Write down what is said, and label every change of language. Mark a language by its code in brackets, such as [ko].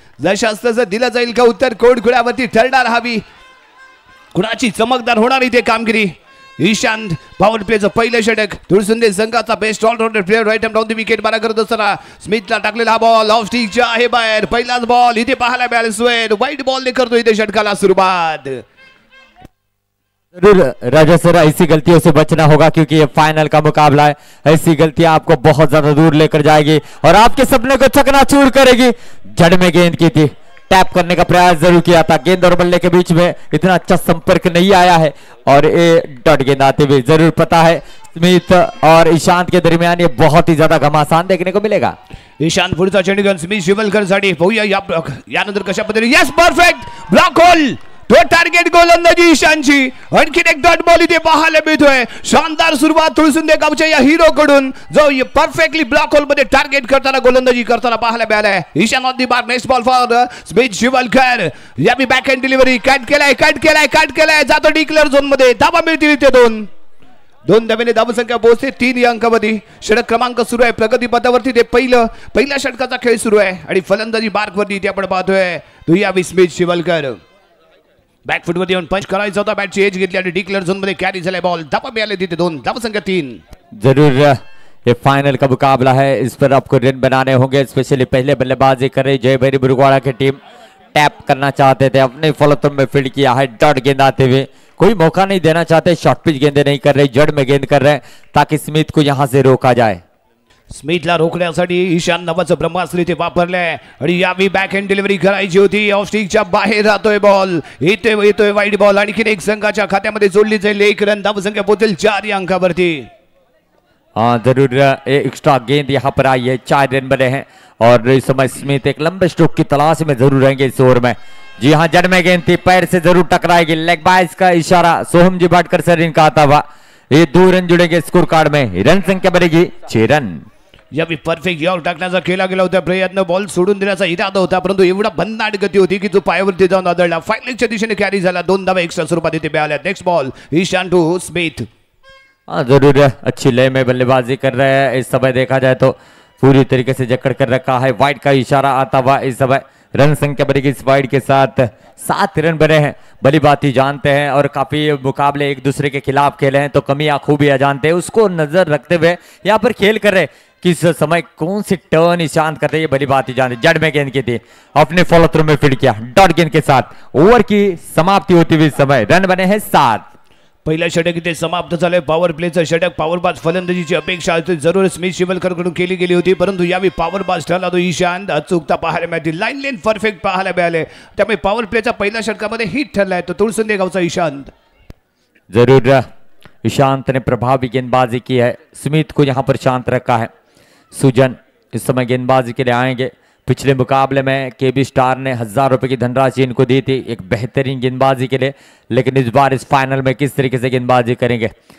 [mr] जशास तसं दिलं जाईल का उत्तर, कोण खुळ्यावरती ठरणार हवी, कुणाची चमकदार होणार इथे कामगिरी. ईशान पॉवर प्लेचं पहिलं षटक, तुळसुंदे संघाचा best all-rounder player right hand round दी विकेट मारा करत असताना स्मिथला टाकलेला हा बॉल ऑफ स्टिकच्या आहे बाहेर. पहिलाच बॉल इथे पाहायला मिळाला, स्वेट व्हाईट बॉल ने करतो इथे षटकाला सुरुवात. [hi] जरूर राजा सर, ऐसी गलतियों से बचना होगा क्योंकि ये फाइनल का मुकाबला है. ऐसी गलतियां आपको बहुत ज्यादा दूर लेकर जाएगी और आपके सपने को चकनाचूर करेगी. जड़ में गेंद की थी, टैप करने का प्रयास जरूर किया था, गेंद और बल्ले के बीच में इतना अच्छा संपर्क नहीं आया है और ये डॉट गेंद आते हुए जरूर पता है स्मिथ और ईशांत के दरमियान ये बहुत ही ज्यादा घमासान देखने को मिलेगा. [mr] ईशान पुढचा चेंडू स्मिथ शिवलकर साठी पाहूया यानंतर कशा पद्धतीने. यस, परफेक्ट ब्लॉक होल, तो टार्गेट गोलंदाजी ईशानची. आणखीन एक डॉट बॉल इथे पाहायला मिळतोय. शानदार सुरुवात तुळसुंदे गावच्या या हिरो कडून, जो परफेक्टली ब्लॉक होल मध्ये टार्गेट करताना गोलंदाजी करताना पाहायला मिळालाय. [en] Ishan on the mark, next ball for Smit Shivalkar. [mr] यावी बॅक हँड डिलिव्हरी, कट केलाय, जातो डिक्लेअर झोन मध्ये. धावा मिळतील इथे 2 धावेने धावसंख्या पोहोचते 3 या अंकामध्ये. षटक क्रमांक सुरू आहे प्रगती पथावरती. ते पहिल्या षटकाचा खेळ सुरू आहे आणि फलंदाजी मार्क वरती इथे आपण पाहतोय दुयावी स्मिथ शिवलकर. बॅक फुटवरती येऊन पंच करायचा होता, बॅटची एज घेतली आणि डिक्लेअर झोन मध्ये कॅरी झालाय बॉल. धावा मिळाले तिथे 2, धावसंख्या 3. [hi] जरूर ये फाइनल का मुकाबला है, इस पर आपको रन बनाने होंगे. स्पेशली पहले बल्लेबाजी कर रही जय भैरी बुरगवाड़ा की टीम टैप करना चाहते थे, अपने फॉलोथ्रो में फील्ड किया है. डॉट गेंद आते हुए कोई मौका नहीं देना चाहते, शॉर्ट पिच गेंदे नहीं कर रहे, जड़ में गेंद कर रहे हैं ताकि स्मिथ को यहां से रोका जाए. [mr] स्मिथला रोखण्यासाठी ईशान नावाचं ब्रह्मास्त्र इथे वापरलंय आणि यावी बॅक हँड डिलिव्हरी करायची होती. ऑफ स्टिकच्या बाहेर जातोय बॉल, येतोय वाईट बॉल. आणखीन एक संघाच्या खात्यामध्ये जोडली जाईल. 1 रन, धावसंख्या पोहोचेल 4 या अंकावरती. [hi] हाँ जरूर एक्स्ट्रा गेंद यहाँ पर आई है, 4 रन बने हैं और इस समय स्मिथ एक लंबे स्ट्रोक की तलाश में जरूर रहेंगे इस ओवर में. जी हाँ, जड़ में गेंद थी, पैर से जरूर टकराएगी. लेग बाइस का इशारा सोहम जी बाटकर सर इनका आता हुआ. ये 2 रन जुड़ेंगे स्कोर कार्ड में. रन संख्या बनेगी 6 रन. [mr] यावी परफेक्ट यावर टाकण्याचा केला गेला होता प्रयत्न, बॉल सोडून देण्याचा इरादा होता परंतु एवढा भन्नाट गती होती की जो पायावरती जाऊन आदळला. फायनलच्या दिशेने कॅरी झाला. 2 धावा एक्स्ट्रा स्वरूपात इथे मिळाल्या. [en] Next ball Ishan to Smit. [hi] हाँ जरूर अच्छी लय में बल्लेबाजी कर रहे हैं इस समय. देखा जाए तो पूरी तरीके से जकड़ कर रखा है. वाइड का इशारा आता हुआ इस समय. रन संख्या बनेगी इस वाइड के साथ 7 रन बने हैं. भली बात ही जानते हैं और काफी मुकाबले एक दूसरे के खिलाफ खेले हैं तो कमियां खूबियां जानते हैं, उसको नजर रखते हुए यहाँ पर खेल कर रहे. किस समय कौन सी टर्न ईशांत करते ये बड़ी बात ही जानते। जड़ में गेंद की थी, अपने फॉलो थ्रू में फीड किया डॉट गेंद के साथ। ओव्हर की समाप्ती होती हुई समय रन बने हैं 7। [mr] पहिलं षटक इथे समाप्त झालंय। पॉवर प्लेचं षटक पॉवरबाज फलंदाजीची अपेक्षा जरूर स्मिथ शिवलकरकडून केली गेली होती, परंतु यावेळी पॉवरबाज ठरला तो ईशांत। अचूकता पाहायला मिळाली, लाईन लेन परफेक्ट पाहायला मिळाले, त्यामुळे पॉवर प्लेचा पहिल्या षटकामध्ये हिट ठरलाय तो तुळसंदे गावचा ईशांत। [hi] जरूर ईशांत ने प्रभावी गेंदबाजी की है, स्मिथ को यहाँ पर शांत रखा है। सुजन इस समय गेंदबाजी के लिए आएंगे। पिछले मुकाबले में केबी स्टार ने 1000 रुपए की धनराशि इनको दी थी एक बेहतरीन गेंदबाजी के लिए, लेकिन इस बार इस फाइनल में किस तरीके से गेंदबाजी करेंगे।